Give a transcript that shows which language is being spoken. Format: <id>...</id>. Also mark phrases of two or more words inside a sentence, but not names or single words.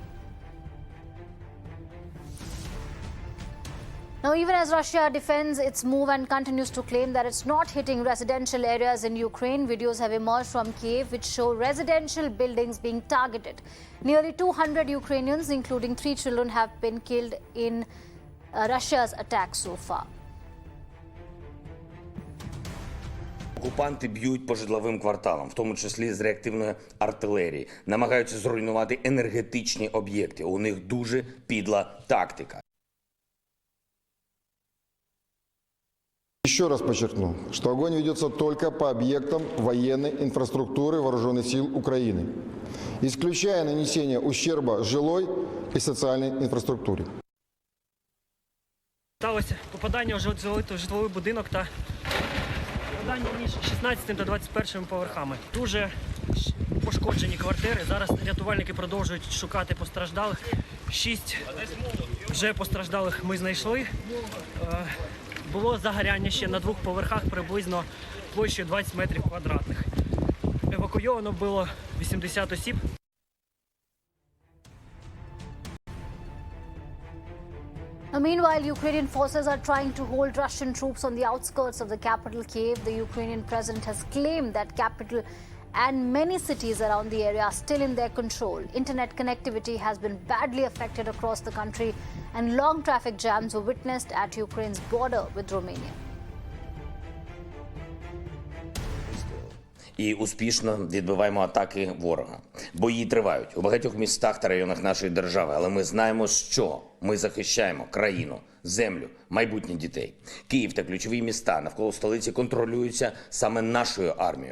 <en>Now, even as Russia defends its move and continues to claim that it's not hitting residential areas in Ukraine, videos have emerged from Kiev which show residential buildings being targeted. Nearly 200 Ukrainians, including 3 children, have been killed in Russia's attack so far.</en> <uk>Окупанти б'ють по житловим кварталам, в тому числі з реактивної артилерії, намагаються зруйнувати енергетичні об'єкти. У них дуже підла тактика.</uk> <ru>Еще раз подчеркну, что огонь ведется только по объектам военной инфраструктуры Вооруженных сил Украины, исключая нанесение ущерба жилой и социальной инфраструктуре.</ru> <uk>Сталося попадання у житловий будинок та попадання між 16 та 21 поверхами. Дуже пошкоджені квартири. Зараз рятувальники продовжують шукати постраждалих. 6 вже постраждалих ми знайшли. Було загоряння ще на 2 поверхах приблизно площею 20 метрів квадратних. Евакуйовано було 80 осіб.</uk> <en>Meanwhile, Ukrainian forces are trying to hold Russian troops on the outskirts of the capital, Kiev. The Ukrainian president has claimed that capital and many cities around the area are still in their control. Internet connectivity has been badly affected across the country, and long traffic jams were witnessed at Ukraine's border with Romania.</en> <uk>І успішно відбиваємо атаки ворога. Бої тривають у багатьох містах та районах нашої держави, але ми знаємо, що ми захищаємо країну, землю, майбутнє дітей. Київ та ключові міста навколо столиці контролюються саме нашою армією.</uk>